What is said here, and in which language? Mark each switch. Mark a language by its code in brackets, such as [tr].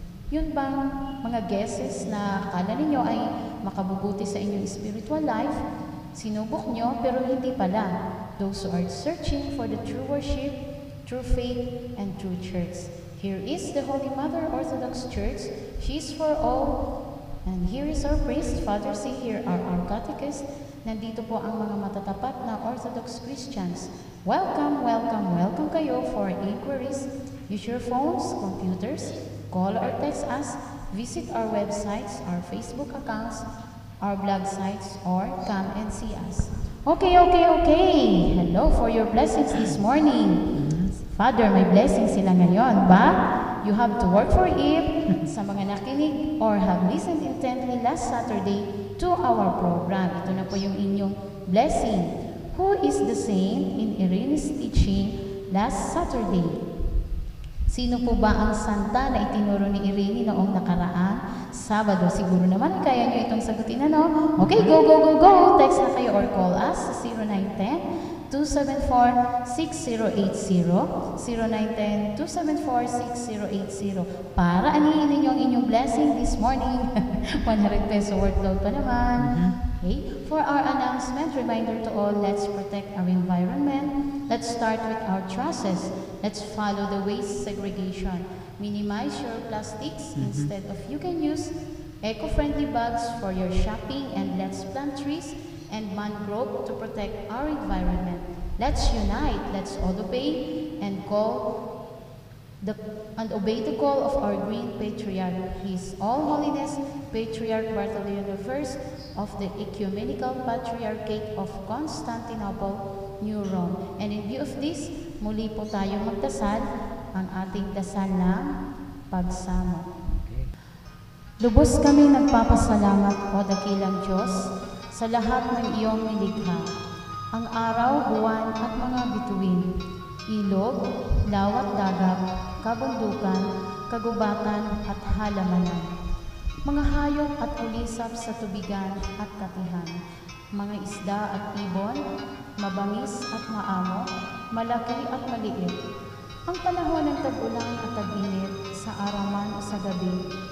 [tl] Yun bang mga guesses na akala ninyo ay makabubuti sa inyong spiritual life, sinubok nyo pero hindi pala. [en] Those who are searching for the true worship, true faith, and true church. Here is the Holy Mother Orthodox Church. She is for all. And here is our priest, Father C. Here are our catechists. [tl] Nandito po ang mga matatapat na Orthodox Christians. [en] Welcome, welcome, welcome kayo for inquiries. Use your phones, computers, call or text us, visit our websites, our Facebook accounts, our blog sites, or come and see us. Okay. Hello for your blessings this morning. Father, [tl] may blessings sila ngayon, [en] but you have to work for it. [tl] Sa mga nakinig [en] or have listened intently last Saturday to our program, [tl] ito na po yung inyong blessing. [en] Who is the saint in Irene's teaching last Saturday? [tl] Sino po ba ang santa na itinuro ni Irene noong nakaraang Sabado? Siguro naman kaya nyo itong sagutin, ano? Okay, go! Text na kayo or call us sa 0910-274-6080, 0910-274-6080 para anihin ninyo ang inyong blessing this morning. 100 peso workload pa naman. [en] Okay, for our announcement, reminder to all, let's protect our environment. Let's start with our trusses. Let's follow the waste segregation. Minimize your plastics. Instead of, you can use eco-friendly bags for your shopping, and let's plant trees and mangrove to protect our environment. Let's unite. Let's all obey and obey the call of our Green Patriarch, His All Holiness Patriarch Bartholomew I of the Ecumenical Patriarchate of Constantinople, New Rome. And in view of this, [tl] muli po tayong magdasal ang ating dasal ng pagsamo. Lubos kami nagpapasalamat, O dakilang Diyos, sa lahat ng iyong nilikha, ang araw, buwan at mga bituin, ilog, lawat dagat, kabundukan, kagubatan at halamanan, mga hayop at ulisap sa tubigan at katihan, mga isda at ibon, mabangis at maamo, malaki at maliit, ang panahon ng tag-ulan at tag-init, sa araw man o sa gabi,